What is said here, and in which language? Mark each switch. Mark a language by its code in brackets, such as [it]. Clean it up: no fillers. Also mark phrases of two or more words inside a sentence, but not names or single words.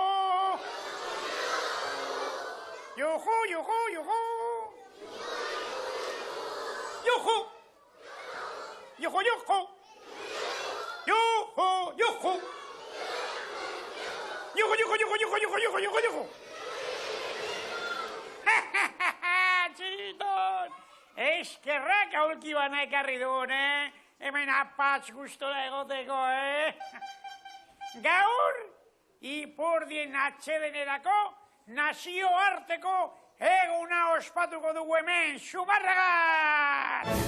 [eu] Yuju, yuju, yuju. Yuju. Yuju, yuju. Yuju, yuju. Yuju, yuju, yuju, yuju, yuju, yuju, yuju, yuju. Txiriton, eskerrak aulki bana ekarri duen, Hemen apatz gustora egoteko, Gaur, Ipurdien atxedenerako nazioarteko eguna ospatuko dugu hemen, Zumarragan!